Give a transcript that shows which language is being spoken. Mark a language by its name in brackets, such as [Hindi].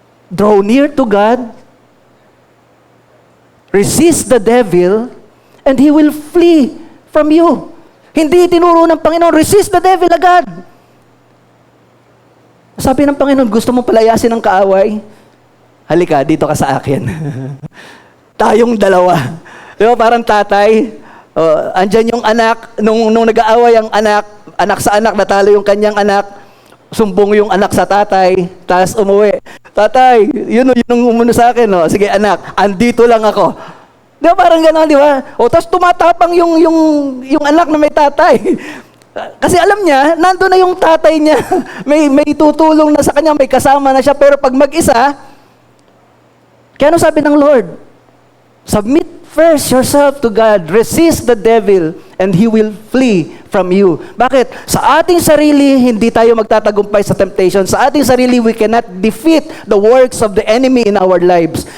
[English] Draw near to God, resist the devil, and he will flee from you. [Filipino] Hindi tinuro ng Panginoon, [English] resist the devil [Filipino] agad. Sabi ng Panginoon, gusto mo palayasin ng kaaway? Halika, dito ka sa akin. Tayong dalawa. Di ba, parang tatay, andyan yung anak, nung nag-aaway ang anak sa anak, natalo yung kanyang anak, sumbong yung anak sa tatay, tapos umuwi. Tatay, yun umuno sa akin, no? Sige anak, andito lang ako. Di ba parang gano'n, di ba? O tapos tumatapang yung anak na may tatay. Kasi alam niya, nandun na yung tatay niya. May tutulong na sa kanya, may kasama na siya. Pero pag mag-isa, Kaya ano sabi ng Lord? [English] Submit first yourself to God. Resist the devil and he will flee from you. Bakit? [Filipino] Sa ating sarili, hindi tayo magtatagumpay sa [English] temptation. [Filipino] Sa ating sarili, [English] we cannot defeat the works of the enemy in our lives.